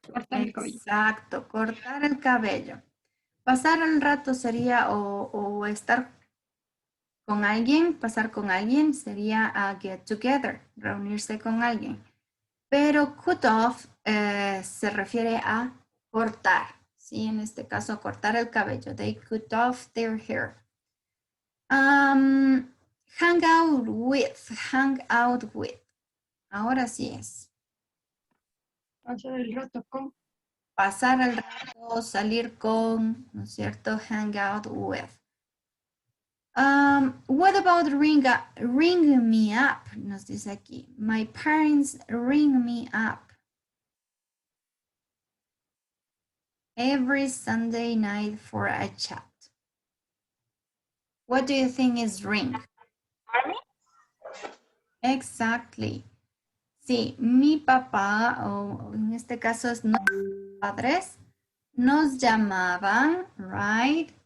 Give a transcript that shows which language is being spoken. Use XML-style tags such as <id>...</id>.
<es>Exacto, cortar el cabello. Pasar el rato sería o estar con alguien, pasar con alguien sería get together, reunirse con alguien. Pero cut off se refiere a cortar, ¿sí? En este caso, cortar el cabello.</es> <en>They cut off their hair. Hang out with, hang out with.</en> <es>Ahora sí es. Pasar el rato con. Pasar el rato, salir con, ¿no es cierto?</es> <en>Hang out with. What about ring me up?</en> <es>Nos dice aquí.</es> <en>My parents ring me up every Sunday night for a chat. What do you think is ring? Exactly.</en> <es>Sí, mi papá, o en este caso es nuestros padres, nos llamaban, right?</es>